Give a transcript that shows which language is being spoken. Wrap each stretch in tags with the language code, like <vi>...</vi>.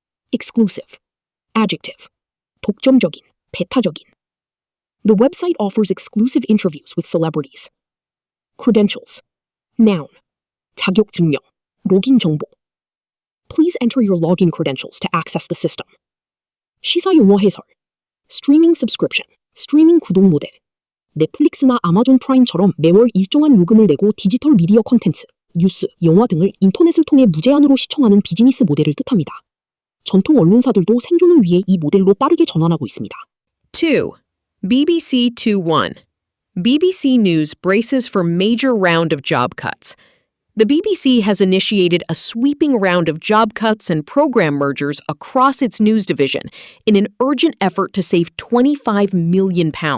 <en>Exclusive. Adjective.</en> <ko>독점적인, 배타적인.</ko> <en>The website offers exclusive interviews with celebrities. Credentials. Noun.</en> <ko>자격 증명, 로긴 정보.</ko> <en>Please enter your login credentials to access the system.</en> <ko>시사 용어 해설.</ko> <en>Streaming subscription,</en> <ko>스트리밍 구독 모델. 넷플릭스나 아마존 프라임처럼 매월 일정한 요금을 내고 디지털 미디어 콘텐츠, 뉴스, 영화 등을 인터넷을 통해 무제한으로 시청하는 비즈니스 모델을 뜻합니다. 전통 언론사들도 생존을 위해 이 모델로 빠르게 전환하고 있습니다. 2. BBC 2.1.</ko> <en>BBC News braces for major round of job cuts. The BBC has initiated a sweeping round of job cuts and program mergers across its news division in an urgent effort to save £25 million.</en>